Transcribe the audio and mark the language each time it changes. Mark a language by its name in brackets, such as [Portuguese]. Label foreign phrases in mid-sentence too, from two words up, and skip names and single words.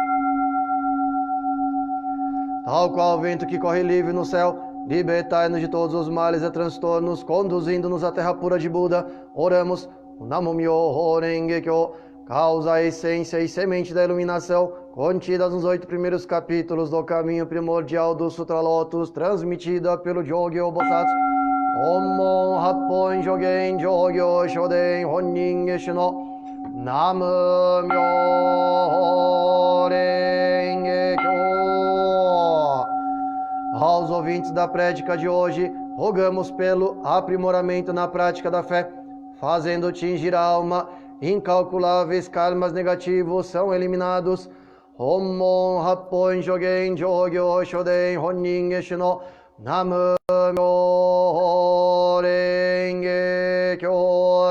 [Portuguese] Tal qual o vento que corre livre no céu, libertai-nos de todos os males e transtornos, conduzindo-nos à terra pura de Buda. Oramos o [Japanese] 南無妙法蓮華経, [Portuguese] causa, essência e semente da iluminação, contidas nos 8 primeiros capítulos do caminho primordial do Sutra Lotus, transmitida pelo Jogyo Bosatsu. [Japanese] 本門八品上行所伝本因下種南無妙法蓮華経. [Portuguese] Aos ouvintes da prédica de hoje, rogamos pelo aprimoramento na prática da fé, fazendo tingir a alma, incalculáveis karmas negativos são eliminados. [Japanese] 本門八品上行所伝本因下種南無妙法蓮華経.